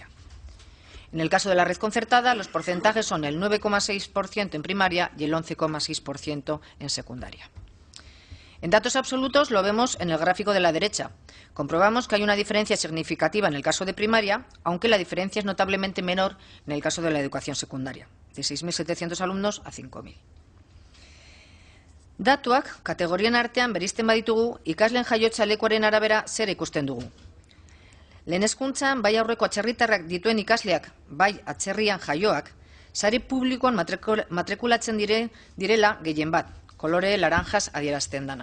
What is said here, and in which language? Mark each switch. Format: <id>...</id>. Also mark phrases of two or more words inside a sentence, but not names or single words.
<es>En el caso de la red concertada, los porcentajes son el 9,6% en primaria y el 11,6% en secundaria. En datos absolutos lo vemos en el gráfico de la derecha. Comprobamos que hay una diferencia significativa en el caso de primaria, aunque la diferencia es notablemente menor en el caso de la educación secundaria, de 6.700 alumnos a 5.000.</es> <eu>Datuak kategorien artean bereizten baditugu, ikasleen jaiotza lekuaren arabera zer ikusten dugu. Lehen hezkuntzan, bai aurreko atzerritarrak dituen ikasleak, bai atzerrian jaioak, sare publikoan matrikulatzen direla gehien bat, kolore laranjas adierazten dana.</eu>